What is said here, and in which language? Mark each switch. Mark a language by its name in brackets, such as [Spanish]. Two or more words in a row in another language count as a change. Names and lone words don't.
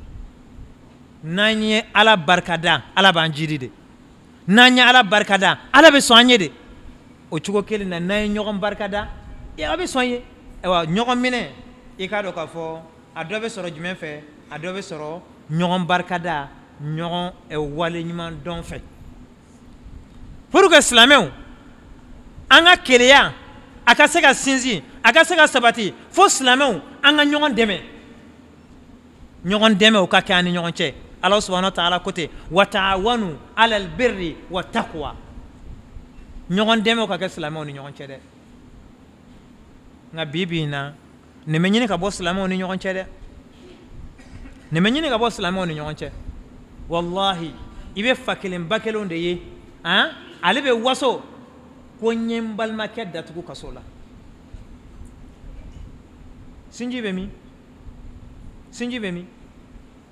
[Bambara] n'an ye Ala barikada Ala b'an jiri de n'an ye Ala barikada Ala bɛ sɔn an ye de o cogo kelen na n'an ye ɲɔgɔn barikada a bɛ sɔn ye ayiwa ɲɔgɔn minɛ i k'a dɔn k'a fɔ a dɔ bɛ sɔrɔ jumɛn fɛ a dɔ bɛ sɔrɔ ɲɔgɔn barikada ɲɔgɔn wale ɲuman dɔn fɛ [French] pour que [Bambara] silamɛw an ka keleya a ka se ka sinsin a ka se ka sabati fo silamɛw an ka ɲɔgɔn dɛmɛ ɲɔgɔn dɛmɛ o ka kɛ an ni ɲɔgɔn cɛ Ala [Arabic] سبحانه وتعالى [Bambara] ko ten [Arabic] وتعاونوا على البر والتقوى [Bambara] ɲɔgɔn dɛmɛ o ka kɛ silamɛw ni ɲɔgɔn cɛ dɛ nka bi in na nin bɛ ɲini ka bɔ silamɛw ni ɲɔgɔn cɛ dɛ nin bɛ ɲini ka bɔ silamɛw ni ɲɔgɔn cɛ wallahi i bɛ fa kelen ba kelenw de ye ale bɛ waso ko n ye n balimakɛ datugu kaso la sinji bɛ min sinji bɛ min